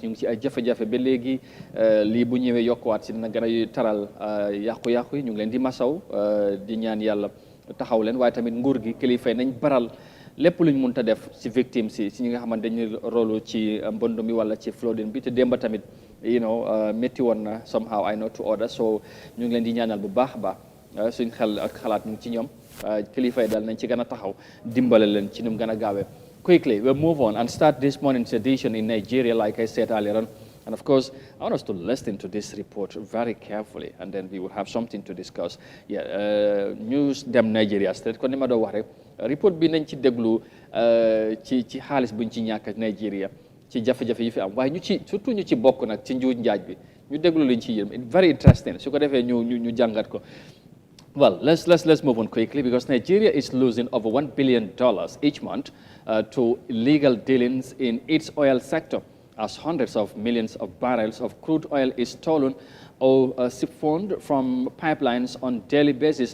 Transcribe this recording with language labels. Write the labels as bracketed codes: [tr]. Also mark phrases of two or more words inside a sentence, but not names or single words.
[wo] ñu ngi ci ay jafe-jafe ba léegi lii bu ñëwee yokkuwaat si dina gën a taral yàqu-yàqu yi ñu ngi leen di masaw di ñaan yàlla taxaw leen waaye tamit nguur gi kilifa nañ baral lépp luñ mënta def si victime si ñi nga xamante dañuy rolu ci mbënd mi wala ci flooding bi te démba tamit métti woon na [en] somehow I know to order [wo] so ñu ngi leen di ñaanal bu baax a baax suñ xel ak xalaat ñu ngi ci ñoom kilifa yi daal nañ ci gën a taxaw dimbale leen ci nu mu gën a gaawee. [en] Quickly, we'll move on and start this morning's edition in Nigeria, like I said earlier on. And of course, I want us to listen to this report very carefully, and then we will have something to discuss. [wo] News dem Nigeria state kon ni ma doon wax rek report bi nañ ci déglu ci xaalis buñ ci ñàkk Nigeria ci jafe-jafe yi fi am waaye surtout ñu ci bokk nag ci njuuj njaaj bi ñu déglu liñ ci yërëm [en] very interesting [wo] su ko defee ñu jàngat ko. [en] Well, let's move on quickly because Nigeria is losing over $1 billion each month to illegal dealings in its oil sector, as hundreds of millions of barrels of crude oil is stolen or siphoned from pipelines on daily basis.